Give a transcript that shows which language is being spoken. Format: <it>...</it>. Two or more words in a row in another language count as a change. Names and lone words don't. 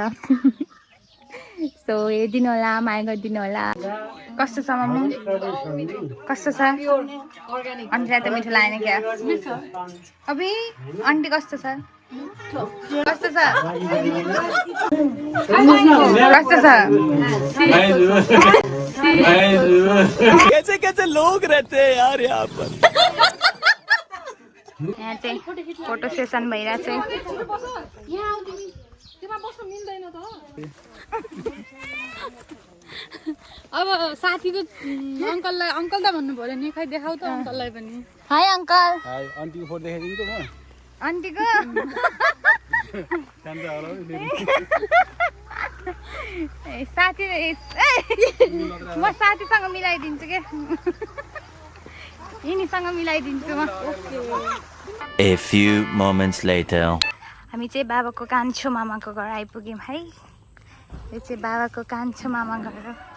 <ne>सो हेरिदिनु होला, माया गरिदिनु होला। कस्तो छ मम्मी? कस्तो छ? आन्टीलाई त मिठो लागेन क्या? अबि आन्टी कस्तो छ? कस्तो छ? कस्तो छ?</ne> <hi>कैसे कैसे लोग रहते हैं यार यहाँ पर।</hi> <ne>यहाँ चाहिँ फोटो सेसन भइरहेको छ। अब साथीको अङ्कललाई अङ्कल त भन्नु पर्यो नि, खै देखाउ त अङ्कललाई पनि। हाई अङ्कल। हाई, आन्टीको फोटो देखाइदिनु त म। आन्टीको साथी म साथीसँग मिलाइदिन्छु के। यिनीसँग मिलाइदिन्छु म।</ne> <en>A few moments later.</en> <ne>हामी चाहिँ बाबाको कान्छो मामाको घर आइपुग्यौँ है। यो चाहिँ बाबाको कान्छो मामा घर हो।</ne>